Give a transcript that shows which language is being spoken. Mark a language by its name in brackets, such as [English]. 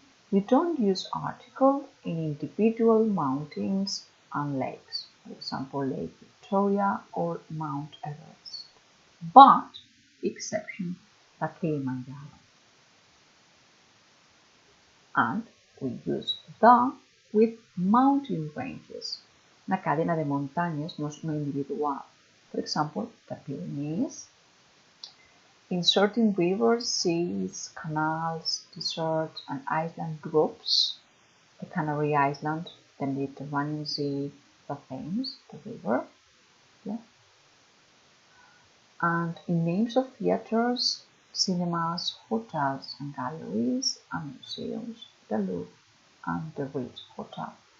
[English] We don't use article in individual mountains and lakes, for example, Lake Victoria or Mount Everest, but exception the Kilimanjaro. And we use the with mountain ranges. [Spanish] Una cadena de montañas no individual. [English] For example, the Pyrenees. In certain rivers, seas, canals, deserts, and island groups, the Canary Island, the Mediterranean Sea, the Thames, the river. Yeah. And in names of theaters, cinemas, hotels, and galleries, and museums, the Louvre and the Ritz Hotel.